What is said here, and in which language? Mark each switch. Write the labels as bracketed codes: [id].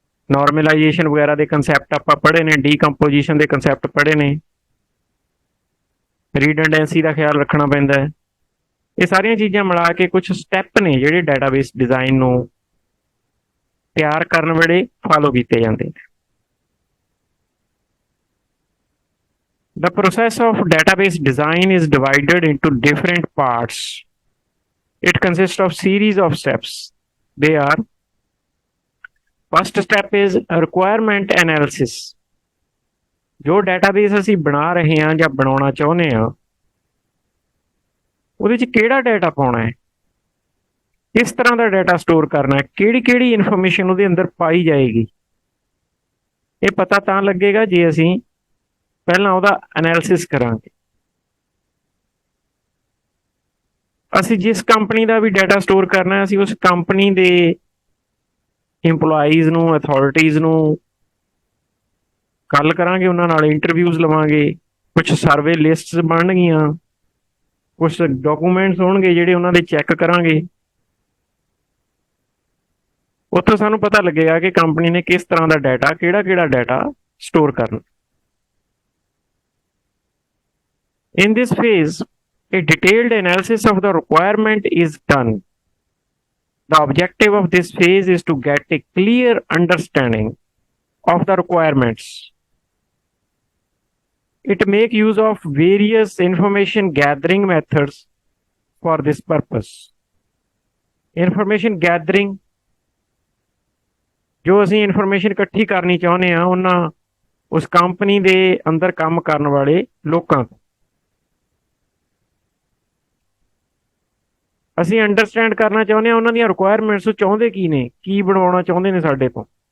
[pa] ਨਾਰਮਲਾਈਜੇਸ਼ਨ ਵਗੈਰਾ ਦੇ ਕੰਸੈਪਟ ਆਪਾਂ ਪੜ੍ਹੇ ਨੇ, ਡੀਕੰਪੋਜੀਸ਼ਨ ਦੇ ਕੰਸੈਪਟ ਪੜ੍ਹੇ ਨੇ, ਰੀਡੰਡੈਂਸੀ ਦਾ ਖਿਆਲ ਰੱਖਣਾ ਪੈਂਦਾ ਹੈ। ਇਹ ਸਾਰੀਆਂ ਚੀਜ਼ਾਂ ਮਿਲਾ ਕੇ ਕੁਝ ਸਟੈਪ ਨੇ ਜਿਹੜੇ ਡਾਟਾਬੇਸ ਡਿਜ਼ਾਈਨ ਨੂੰ ਤਿਆਰ ਕਰਨ ਵੇਲੇ ਫਾਲੋ ਕੀਤੇ ਜਾਂਦੇ ਨੇ। [en] The process of database design is divided into different parts. It consists of series of steps. They are: first step is requirement analysis. [pa] ਜੋ ਡਾਟਾਬੇਸ ਅਸੀਂ ਬਣਾ ਰਹੇ ਹਾਂ ਜਾਂ ਬਣਾਉਣਾ ਚਾਹੁੰਦੇ ਹਾਂ ਉਹਦੇ 'ਚ ਕਿਹੜਾ ਡਾਟਾ ਪਾਉਣਾ ਹੈ, ਕਿਸ ਤਰ੍ਹਾਂ ਦਾ ਡਾਟਾ ਸਟੋਰ ਕਰਨਾ ਹੈ, ਕਿਹੜੀ ਕਿਹੜੀ ਇਨਫੋਰਮੇਸ਼ਨ ਉਹਦੇ ਅੰਦਰ ਪਾਈ ਜਾਏਗੀ। ਇਹ ਪਤਾ ਤਾਂ ਲੱਗੇਗਾ ਜੇ ਅਸੀਂ ਪਹਿਲਾਂ ਉਹਦਾ ਐਨਾਲਿਸਿਸ ਕਰਾਂਗੇ। ਅਸੀਂ ਜਿਸ ਕੰਪਨੀ ਦਾ ਵੀ ਡਾਟਾ ਸਟੋਰ ਕਰਨਾ ਅਸੀਂ ਉਸ ਕੰਪਨੀ ਦੇ ਇੰਪਲੋਈਜ਼ ਨੂੰ, ਅਥਾਰਟੀਜ਼ ਨੂੰ ਗੱਲ ਕਰਾਂਗੇ, ਉਹਨਾਂ ਨਾਲ ਇੰਟਰਵਿਊਜ਼ ਲਵਾਂਗੇ, ਕੁਝ ਸਰਵੇ ਲਿਸਟਸ ਬਣਨਗੀਆਂ, ਕੁਝ ਡਾਕੂਮੈਂਟਸ ਹੋਣਗੇ ਜਿਹੜੇ ਉਹਨਾਂ ਦੇ ਚੈੱਕ ਕਰਾਂਗੇ। ਉੱਥੋਂ ਸਾਨੂੰ ਪਤਾ ਲੱਗੇਗਾ ਕਿ ਕੰਪਨੀ ਨੇ ਕਿਸ ਤਰ੍ਹਾਂ ਦਾ ਡਾਟਾ, ਕਿਹੜਾ ਕਿਹੜਾ ਡਾਟਾ ਸਟੋਰ ਕਰਨਾ। [en] In this phase, a detailed analysis of the requirement is done. The objective of this phase is to get a clear understanding of the requirements. It makes use of various information gathering methods for this purpose. [pa] Information gathering, ਜੋ ਅਸੀਂ information ਇਕੱਠੀ ਕਰਨੀ ਚਾਹੁੰਦੇ ਹਾਂ ਉਹਨਾਂ ਉਸ company ਦੇ ਅੰਦਰ ਕੰਮ ਕਰਨ ਵਾਲੇ ਲੋਕਾਂ ਤੋਂ। ਅਸੀਂ ਅੰਡਰਸਟੈਂਡ ਕਰਨਾ ਚਾਹੁੰਦੇ ਹਾਂ ਉਹਨਾਂ ਦੀਆਂ ਰਿਕੁਆਇਰਮੈਂਟਸ, ਚਾਹੁੰਦੇ ਕੀ ਨੇ, ਕੀ ਬਣਵਾਉਣਾ ਚਾਹੁੰਦੇ ਨੇ ਸਾਡੇ ਤੋਂ।